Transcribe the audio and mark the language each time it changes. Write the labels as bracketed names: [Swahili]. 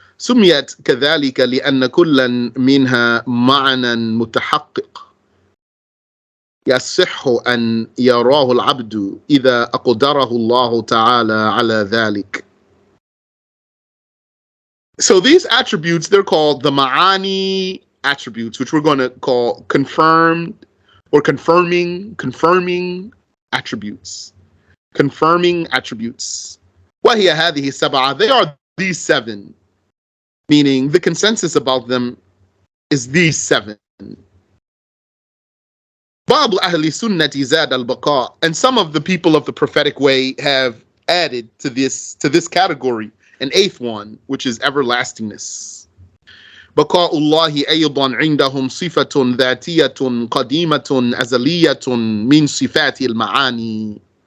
[Arabic] سميت كذلك لأن كلا منها معنى متحقق يصح أن يراه العبد إذا أقدره الله تعالى على ذلك. [English] So these attributes, they're called the ma'ani attributes, which we're going to call confirmed or confirming attributes. Confirming attributes. [Arabic] وهي هذه السبعة. [English] They are these seven, meaning the consensus about them is these seven. [Arabic] بعض أهل السنة زاد البقاء. [English] And some of the people of the prophetic way have added to this category an eighth one, which is everlastingness. [Arabic] بقاء الله أيضا عندهم صفة ذاتية قديمة أزلية من صفات المعاني.